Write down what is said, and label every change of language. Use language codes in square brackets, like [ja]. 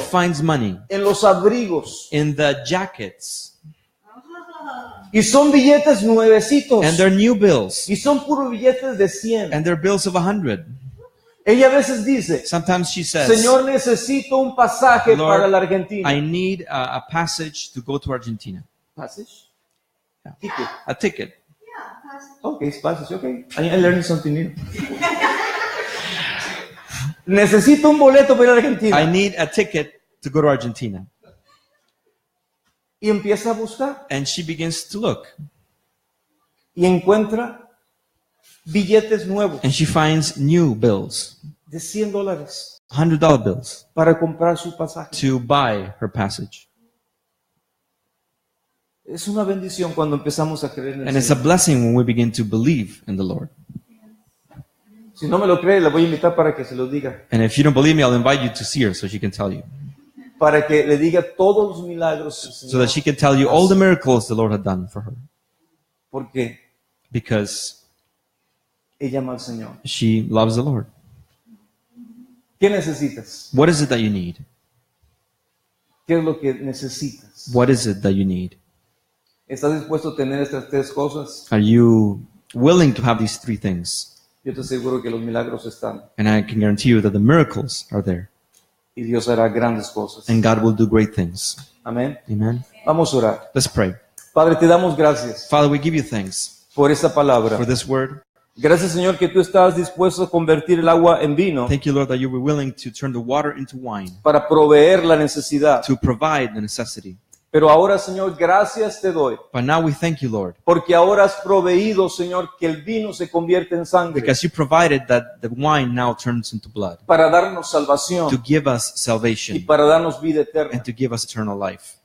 [en] finds money [es] en los abrigos. [en] in the jackets. [es] Y son billetes nuevecitos. [en] And they're new bills. [es] Y son puros billetes de 100. [en] And they're bills of 100. [es] Ella a veces dice, [en] Sometimes she says, [es] Señor, necesito un pasaje [en] Lord, [es] para la Argentina. [en] I need a passage to go to Argentina. ¿Passage? Yeah. Ticket. A ticket. Okay, it's passage, okay. I'm learning something new. [es] Necesito un boleto para ir a Argentina. [en] I need a ticket to go to Argentina. [es] Y empieza a buscar. [en] And she begins to look. [es] Y encuentra billetes nuevos [en] And she finds new bills, [es] de $100 [en] $100 bills, [es] para comprar su pasaje. [en] to buy her passage. [es] Es una bendición cuando empezamos a creer en [en] And el it's a [es] Señor. [en] blessing when we begin to believe in the Lord. [es] Si no me lo cree, la voy a invitar para que se lo diga. [en] And if you don't believe me, I'll invite you to see her so she can tell you. [es] Para que le diga todos los milagros del [en] So [es] Señor. [en] that she can tell you all the miracles the Lord had done for her. [es] Porque [en] Because [es] ella ama al Señor. [en] she loves the Lord. [es] ¿Qué necesitas? [en] What is it that you need? [es] ¿Qué es lo que necesitas? [en] What is it that you need? [es] ¿Estás dispuesto a tener estas tres cosas? [en] Are you willing to have these three things? [es] Yo te aseguro que los milagros están. [en] And I can guarantee you that the miracles are there. [es] Y Dios hará grandes cosas. [en] And God will do great things. [es] Amén. [en] Amen. [es] Vamos a orar. [en] Let's pray. [es] Padre, te damos gracias [en] Father, we give you thanks [es] por esta palabra. [en] for this word. [es] Gracias, Señor, que tú estás dispuesto a convertir el agua en vino [en] Thank you, Lord, that you were willing to turn the water into wine [es] para proveer la necesidad. [en] to provide the necessity. [es] Pero ahora, Señor, gracias te doy, [en] But now we thank you, Lord, [es] porque ahora has proveído, Señor, que el vino se convierte en sangre [en] because you provided that the wine now turns into blood [es] para darnos [en] to [es] salvación [en] give us [es] y [en] salvation [es] para darnos vida eterna. [en] and to give us eternal life.